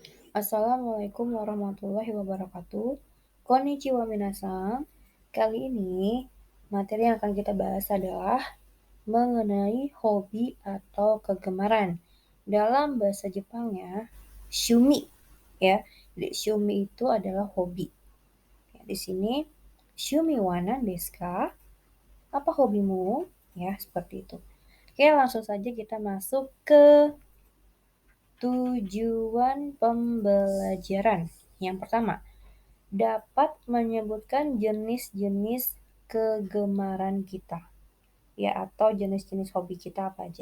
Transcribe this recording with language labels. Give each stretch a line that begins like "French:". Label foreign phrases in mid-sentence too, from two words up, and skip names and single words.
Arabic: السلام عليكم ورحمة الله وبركاته.
Japanese: こんにちは皆さん.
Indonesian: Kali ini materi yang akan kita bahas adalah mengenai hobi atau kegemaran. Dalam bahasa Jepangnya, shumi ya. Jadi shumi itu adalah hobi. Ya, di sini
Japanese: 趣味は何ですか?
Indonesian: Apa hobimu? Ya, seperti itu. Oke, langsung saja kita masuk ke tujuan pembelajaran. Yang pertama, dapat menyebutkan jenis-jenis kegemaran kita, ya, atau jenis-jenis hobi kita apa aja.